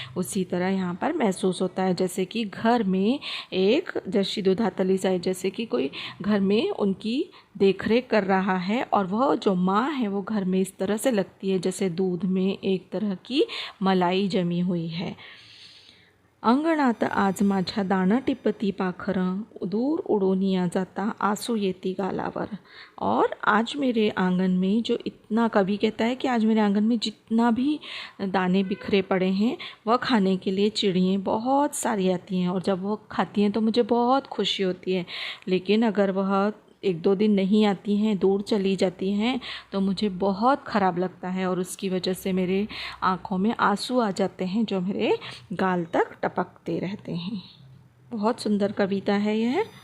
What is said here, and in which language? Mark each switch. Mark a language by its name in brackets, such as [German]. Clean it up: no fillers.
[Hindi] उसी तरह यहाँ पर महसूस होता है जैसे कि घर में एक [Marathi] जशी दुधातली साई, [Hindi] जैसे कि कोई घर में उनकी देखरेख कर रहा है, और वह जो माँ है वो घर में इस तरह से लगती है जैसे दूध में एक तरह की मलाई जमी हुई है। [Marathi] अंगणात आज माझ्या दाणं टिपती पाखरं, दूर उडून या जाता आंसू येती गालावर। [Hindi] और आज मेरे आंगन में जो इतना, कवि कहता है कि आज मेरे आंगन में जितना भी दाने बिखरे पड़े हैं वह खाने के लिए चिड़ियाँ बहुत सारी आती हैं, और जब वो खाती हैं तो मुझे बहुत खुशी होती है। लेकिन अगर वह 1-2 दिन नहीं आती हैं, दूर चली जाती हैं, तो मुझे बहुत ख़राब लगता है, और उसकी वजह से मेरे आँखों में आंसू आ जाते हैं जो मेरे गाल तक टपकते रहते हैं। बहुत सुंदर कविता है यह।